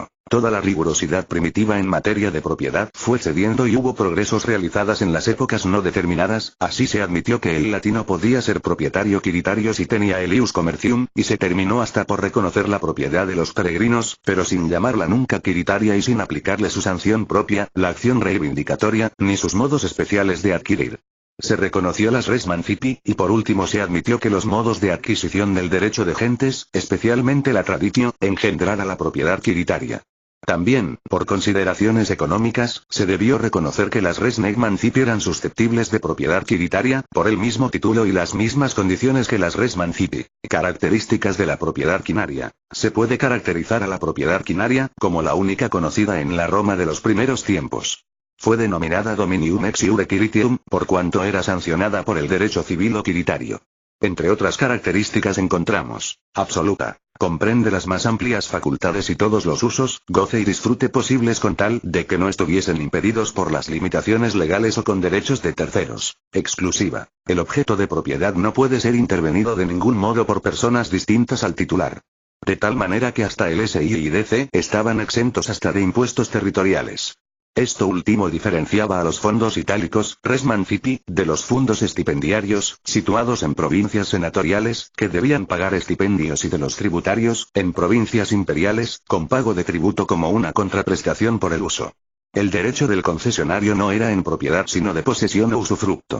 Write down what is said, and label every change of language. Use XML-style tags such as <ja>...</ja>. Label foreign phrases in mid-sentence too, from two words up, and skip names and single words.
<es>Toda la rigurosidad primitiva en materia de propiedad fue cediendo y hubo progresos realizadas en las épocas no determinadas, así se admitió que el latino podía ser propietario quiritario si tenía el</es> <la>ius commercium,</la> <es>y se terminó hasta por reconocer la propiedad de los peregrinos, pero sin llamarla nunca quiritaria y sin aplicarle su sanción propia, la acción reivindicatoria, ni sus modos especiales de adquirir. Se reconoció las</es> <la>res mancipi,</la> <es>y por último se admitió que los modos de adquisición del derecho de gentes, especialmente la traditio, engendrara la propiedad quiritaria. También, por consideraciones económicas, se debió reconocer que las</es> <la>res nec mancipi</la> <es>eran susceptibles de propiedad quiritaria, por el mismo título y las mismas condiciones que las</es> <la>res mancipi.</la> <es>Características de la propiedad quinaria. Se puede caracterizar a la propiedad quinaria, como la única conocida en la Roma de los primeros tiempos.</es> <la>Fue denominada dominium ex iure quiritium,</la> <es>por cuanto era sancionada por el derecho civil o quiritario. Entre otras características encontramos, absoluta. Comprende las más amplias facultades y todos los usos, goce y disfrute posibles con tal de que no estuviesen impedidos por las limitaciones legales o con derechos de terceros. Exclusiva. El objeto de propiedad no puede ser intervenido de ningún modo por personas distintas al titular. De tal manera que hasta el SI y DC estaban exentos hasta de impuestos territoriales. Esto último diferenciaba a los fondos itálicos,</es> <la>res mancipi,</la> <es>de los fondos estipendiarios, situados en provincias senatoriales, que debían pagar estipendios y de los tributarios, en provincias imperiales, con pago de tributo como una contraprestación por el uso. El derecho del concesionario no era en propiedad sino de posesión o usufructo.</es>